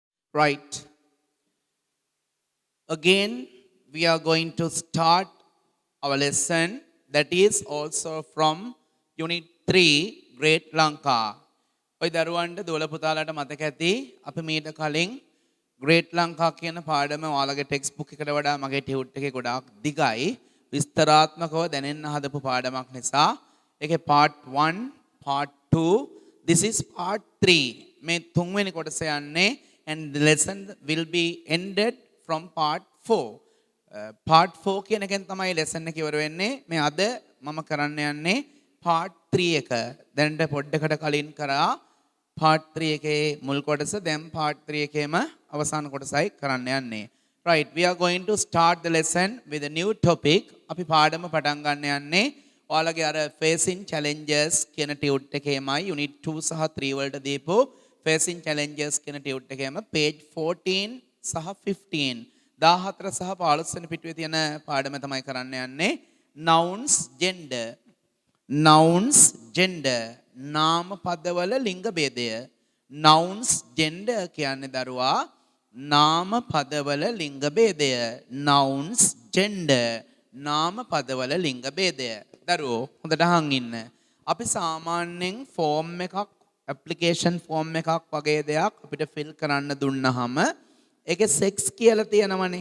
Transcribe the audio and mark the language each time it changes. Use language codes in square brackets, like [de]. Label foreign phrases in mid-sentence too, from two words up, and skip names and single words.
[en] Right. Again, we are going to start our lesson that is also from Unit 3, Great Lanka. [si] ඔය දරුවන්ට දොළ පුතාලට මතක ඇති අපි මීට කලින් Great Lanka කියන පාඩම ඔයාලගේ [en] text book [si] එකට වඩා මගේ ටියුට් එකේ ගොඩාක් දිගයි විස්තරාත්මකව දැනෙන්න හදපු පාඩමක් නිසා ඒකේ [en] part 1, part 2, this is part 3 [si] මේ තුන්වෙනි කොටස යන්නේ [en] and the lesson will be ended from part 4. [si] part 4 කියන එකෙන් තමයි lesson එක ඉවර වෙන්නේ. මේ අද මම කරන්න යන්නේ part 3 එක. දැනට පොඩ්ඩකට කලින් කරා part 3 එකේ මුල් කොටස, දැන් part 3 එකේම අවසාන කොටසයි කරන්න යන්නේ. [en] Right, we are going to start the lesson with a new topic. [si] අපි පාඩම පටන් ගන්න යන්නේ ඔයාලගේ අර [en] facing challenges [si] කියන ටියුට් එකේමයි unit 2 සහ 3 වලට දීපු [en] facing challenges [si] කියන ටියුට් එකේම page 14 සහ 15 14 සහ 15 වෙනි පිටුවේ තියෙන පාඩම තමයි කරන්න යන්නේ. [en] nouns gender. nouns gender [si] නාම පදවල ලිංග ભેදය. [en] nouns gender [si] කියන්නේ දරුවා නාම පදවල ලිංග ભેදය. [en] nouns gender [si] නාම පදවල ලිංග ભેදය. දරුවෝ හොඳට අහන් ඉන්න. අපි සාමාන්‍යයෙන් ෆෝම් එකක් [en] application form [si] එකක් වගේ දෙයක් අපිට ෆිල් කරන්න දුන්නාම ඒකේ සෙක්ස් කියලා තියෙනවනේ.